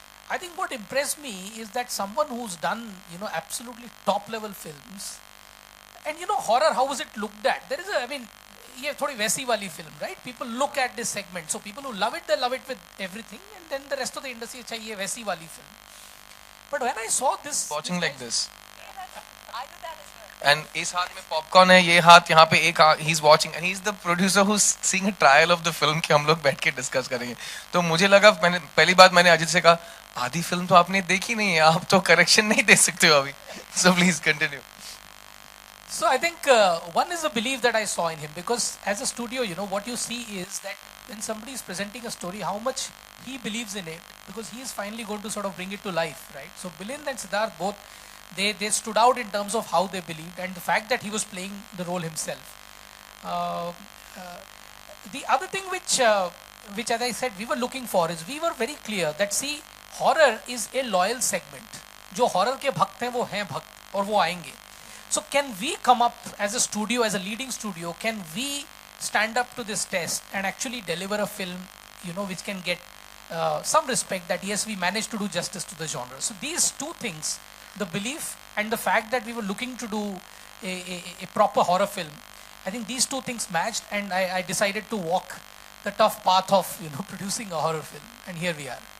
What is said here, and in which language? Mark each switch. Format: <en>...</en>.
<en>I think what impressed me is that someone who's done, absolutely top level films, and horror, how is it looked at? There is</en> <hi>ये थोड़ी वैसी वाली</hi> <en>film, right? People look at this segment. So people who love it, they love it with everything, and then the rest of the industry,</en> <hi>अच्छा ये वैसी वाली</hi> <en>film. But when I saw this, watching like this. I do that as well.</en> <hi>and इस हाथ में popcorn है, ये हाथ यहाँ पे एक</hi> <en>he's watching and he's the producer who's seeing a trial of the film</en> <hi>कि हम लोग बैठ के डिस्कस करेंगे. तो मुझे लगा, मैंने पहली बात मैंने अजित से कहा, आधी फिल्म तो आपने देखी नहीं है, आप तो करेक्शन नहीं दे सकते हो अभी.</hi> <en>So please continue. So I think one is a belief that I saw in him, because as a studio, you know, what you see is that when somebody is presenting a story, how much he believes in it, because he is finally going to sort of bring it to life, right? So Bilind and Siddharth both, they stood out in terms of how they believed and the fact that he was playing the role himself. The other thing which as I said we were looking for is, we were very clear that, see, horror is a loyal segment.</en> <hi>जो horror के भक्त हैं वो हैं भक्त और वो आएंगे.</hi> <en>So can we come up as a studio, as a leading studio, can we stand up to this test and actually deliver a film, you know, which can get some respect, that yes, we managed to do justice to the genre. So these two things, the belief and the fact that we were looking to do a proper horror film, I think these two things matched, and I decided to walk the tough path of, you know, producing a horror film, and here we are.</en>